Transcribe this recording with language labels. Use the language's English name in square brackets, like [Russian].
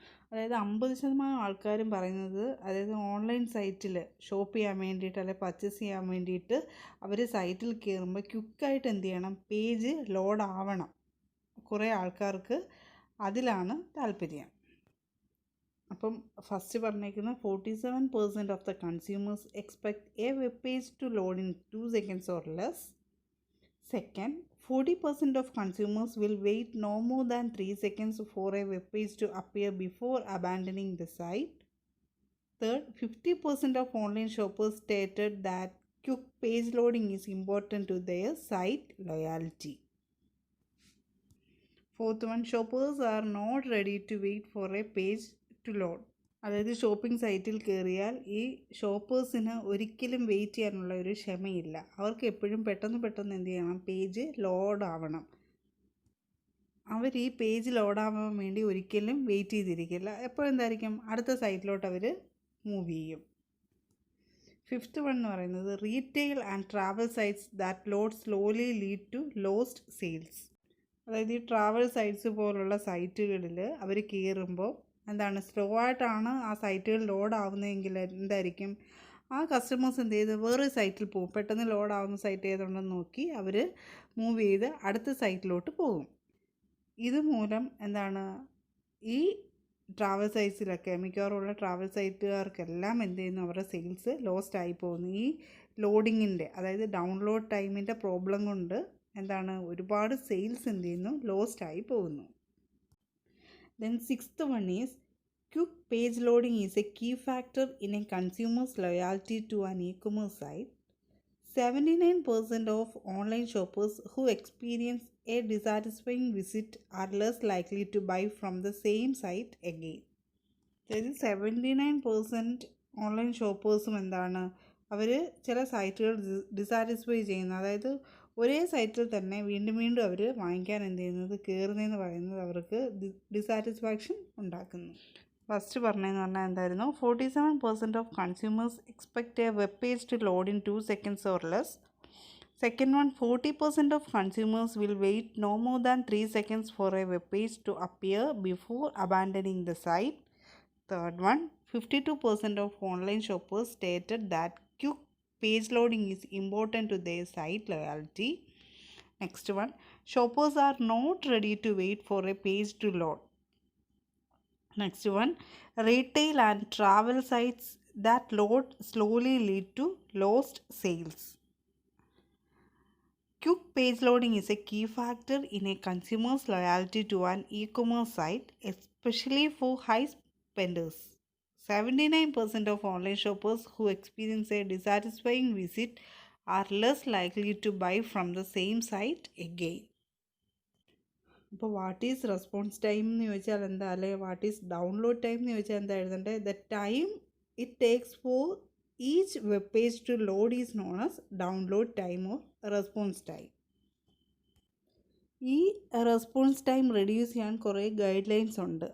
[Malayalam] അതായത് 50% ആൾക്കാരും പറയുന്നത്, അതായത് ഓൺലൈൻ സൈറ്റിൽ ഷോപ്പ് ചെയ്യാൻ വേണ്ടിയിട്ട് അല്ലെങ്കിൽ പർച്ചേസ് ചെയ്യാൻ വേണ്ടിയിട്ട് അവർ സൈറ്റിൽ കയറുമ്പോൾ ക്വിക്കായിട്ട് എന്ത് ചെയ്യണം, പേജ് ലോഡ് ആവണം. കുറേ ആൾക്കാർക്ക് അതിലാണ് താല്പര്യം. അപ്പം ഫസ്റ്റ് പറഞ്ഞേക്കുന്നത് [English] 47% of the consumers expect a web page to load in 2 seconds or less. Second, 40% of consumers will wait no more than 3 seconds for a web page to appear before abandoning the site. Third, 50% of online shoppers stated that quick page loading is important to their site loyalty. Fourth one, shoppers are not ready to wait for a page to load. [Malayalam] അതായത് shopping സൈറ്റിൽ കയറിയാൽ ഈ ഷോപ്പേഴ്സിന് ഒരിക്കലും wait ചെയ്യാനുള്ള ഒരു ക്ഷമയില്ല. അവർക്ക് എപ്പോഴും പെട്ടെന്ന് എന്ത് ചെയ്യണം, പേജ് ലോഡ് ആവണം. അവർ ഈ പേജ് ലോഡാവാൻ വേണ്ടി ഒരിക്കലും വെയിറ്റ് ചെയ്തിരിക്കില്ല. എപ്പോഴും എന്തായിരിക്കും, അടുത്ത സൈറ്റിലോട്ട് അവർ മൂവ് ചെയ്യും. ഫിഫ്ത്ത് വൺ എന്ന് പറയുന്നത് [English] Retail and travel sites that load slowly lead to lost sales. [Malayalam] അതായത് ഈ ട്രാവൽ സൈറ്റ്സ് പോലുള്ള സൈറ്റുകളിൽ അവർ കയറുമ്പോൾ എന്താണ്, സ്ലോ ആയിട്ടാണ് ആ സൈറ്റുകൾ ലോഡ് ആവുന്നതെങ്കിൽ എന്തായിരിക്കും, ആ കസ്റ്റമേഴ്സ് എന്ത് ചെയ്ത് വേറെ സൈറ്റിൽ പോകും. പെട്ടെന്ന് ലോഡ് ആവുന്ന സൈറ്റ് ഏതുണ്ടെന്ന് നോക്കി അവർ മൂവ് ചെയ്ത് അടുത്ത സൈറ്റിലോട്ട് പോകും. ഇതുമൂലം എന്താണ്, ഈ ട്രാവൽ സൈറ്റ്സിലൊക്കെ മിക്കവാറുമുള്ള ട്രാവൽ സൈറ്റുകാർക്കെല്ലാം എന്ത് ചെയ്യുന്നു, അവരുടെ സെയിൽസ് ലോസ്റ്റ് ആയി പോകുന്നു. ഈ ലോഡിങ്ങിൻ്റെ, അതായത് ഡൗൺലോഡ് ടൈമിൻ്റെ പ്രോബ്ലം കൊണ്ട് എന്താണ്, ഒരുപാട് സെയിൽസ് എന്ത് ചെയ്യുന്നു, ലോസ്റ്റ് ആയി പോകുന്നു. [English] Then sixth one is quick page loading is a key factor in a consumer's loyalty to an e-commerce site. 79% of online shoppers who experience a dissatisfying visit are less likely to buy from the same site again. [Malayalam] അതായത് 79% online ഷോപ്പേഴ്സും എന്താണ്, അവർ ചില സൈറ്റുകൾ ഡിസാറ്റിസ്ഫൈ ചെയ്യുന്നു. അതായത് ഒരേ സൈറ്റിൽ തന്നെ വീണ്ടും വീണ്ടും അവർ വാങ്ങിക്കാൻ എന്ത് ചെയ്യുന്നത്, കയറുന്നതെന്ന് പറയുന്നത് അവർക്ക് ഡിസാറ്റിസ്ഫാക്ഷൻ ഉണ്ടാക്കുന്നു. ഫസ്റ്റ് പറഞ്ഞതെന്ന് പറഞ്ഞാൽ എന്തായിരുന്നു, [English] 47% of consumers expect a web page to load in 2 seconds or less. Second one, 40% of consumers will wait no more than 3 seconds for a web page to appear before abandoning the site. Third one, 52% of online shoppers stated that quick page loading is important to their site loyalty. Next one, shoppers are not ready to wait for a page to load. Next one, retail and travel sites that load slowly lead to lost sales. Quick page loading is a key factor in a consumer's loyalty to an e-commerce site, especially for high spenders. 79% of online shoppers who experience a dissatisfying visit are less likely to buy from the same site again. [Malayalam] ഇപ്പോൾ [English] what is response time [Malayalam] എന്ന് ചോദിച്ചാൽ എന്താ, അല്ലെങ്കിൽ [English] what is download time [Malayalam] എന്ന് ചോദിച്ചാൽ എന്താ എഴുതേണ്ടത്? [English] The time it takes for each web page to load is known as download time or response time. [Malayalam] ഈ റെസ്പോൺസ് ടൈം റെഡ്യൂസ് ചെയ്യാൻ കുറേ ഗൈഡ് ലൈൻസ് ഉണ്ട്.